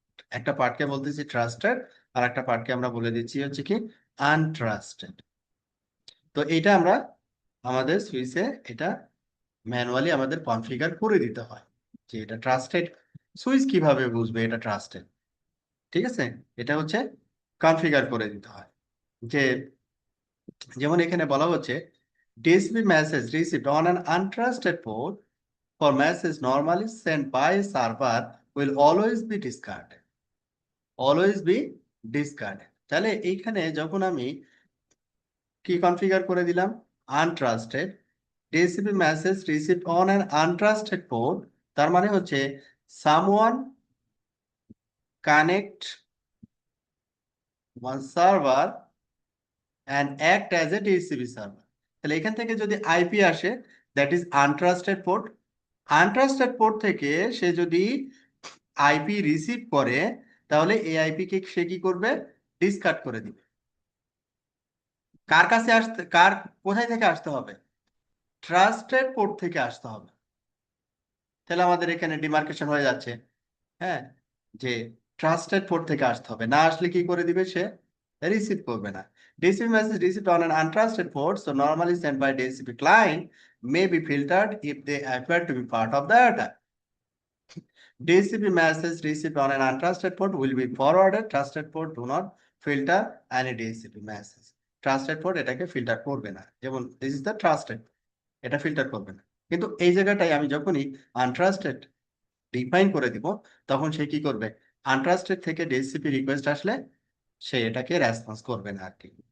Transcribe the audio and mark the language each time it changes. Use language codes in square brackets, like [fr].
[bn] একটা পার্টকে বলতেছি ট্রাস্টেড, আর একটা পার্টকে আমরা বলে দিচ্ছি হচ্ছে কি আনট্রাস্টেড। তো এটা আমরা আমাদের সুইচে এটা ম্যানুয়ালি আমাদের কনফিগার করে দিতে হয় যে এটা ট্রাস্টেড। সুইচ কিভাবে বুঝবে এটা ট্রাস্টেড? ঠিক আছে, এটা হচ্ছে কনফিগার করে দিতে হয়। যে যেমন এখানে বলা হচ্ছে [en] DSP message received on an untrusted port for message normally sent by a server will always be discarded. Always be discarded. [bn] তাহলে এইখানে যখন আমি কি কনফিগার করে দিলাম entrusted, [en] DHCP message received on an untrusted port, [bn] তার মানে হচ্ছে [en] Someone connect one server and act as a DHCP server. [bn] তাহলে এখান থেকে যদি আইপি আসে, [en] That is untrusted port. [bn] Entrusted port থেকে সে যদি আইপি রিসিভ করে, তাহলে এই আইপি কে সে কি করবে, ডিসকার্ড করে দিবে। কার কাছে আসতে, কোথায় থেকে আসতে হবে, ট্রাস্টেড পোর্ট থেকে আসতে হবে। তাহলে আমাদের এখানে ডিমার্কেশন হয়ে যাচ্ছে, হ্যাঁ, যে ট্রাস্টেড পোর্ট থেকে আসতে হবে, না আসলে কি করে দিবে, সে রিসিভ করবে না। [en] DHCP message received on an untrusted port, so normally sent by DHCP client, may be filtered if they appear to be part of the attack. DHCP message received on an untrusted port will be forwarded. Trusted port do not filter any DHCP message. [bn] Trusted port এটাকে filter করবে না, যেমন [en] this is the trusted, [bn] এটা filter করবে না। কিন্তু এই জায়গাটায় আমি যখনই আনট্রাস্টেড ডিফাইন করে দিব, তখন সে কি করবে, আনট্রাস্টেড থেকে ডিএসসিপি রিকোয়েস্ট আসলে সে এটাকে রেসপন্স করবে না আর কি।